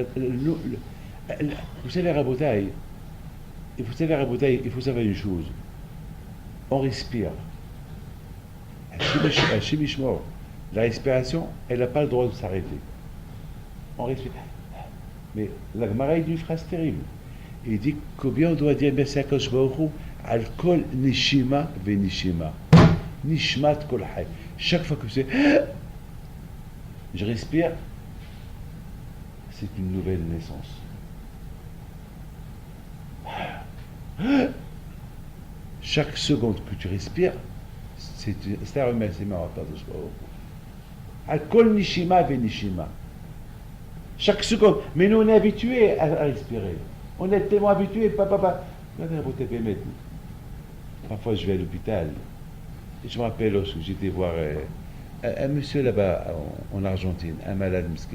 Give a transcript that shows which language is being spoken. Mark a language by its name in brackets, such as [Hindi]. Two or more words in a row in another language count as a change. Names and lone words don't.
[French] Vous savez, Rabotai, il faut savoir une chose. On respire. À Shemishmor, la respiration, elle n'a pas le droit de s'arrêter. On respire. Mais la Gemara dit une phrase terrible. Il dit combien on doit dire merci à Kadosh Baruch Hu, [Hebrew] על כל נשימה ונשימה. נשמת כל חי. [French] Chaque fois que je respire, c'est une nouvelle naissance. Chaque seconde que tu respires, c'est un remerciement à Kadosh Baruch Hu. [Hebrew] על כל נשימה ונשימה. [French] Chaque seconde. Mais nous, on est habitués à respirer. On est tellement habitués. Parfois, je vais à l'hôpital. Et je me rappelle lorsque j'étais voir un monsieur là-bas en Argentine, un malade miskin.